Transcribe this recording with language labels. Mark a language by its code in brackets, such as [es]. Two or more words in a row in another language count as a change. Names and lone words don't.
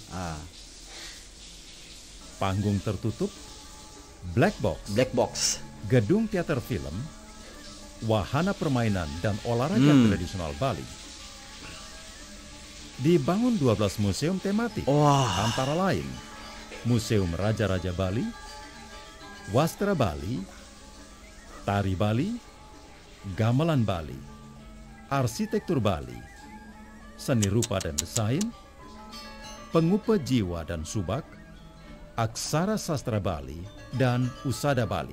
[id] Panggung tertutup, [en] black box, [id] gedung teater film, wahana permainan dan olahraga tradisional Bali. Dibangun 12 museum tematik, antara lain Museum Raja-Raja Bali, Wastra Bali, Tari Bali, Gamelan Bali, Arsitektur Bali, Seni Rupa dan Desain, Pengupa Jiwa dan Subak, Aksara Sastra Bali, dan Usada Bali.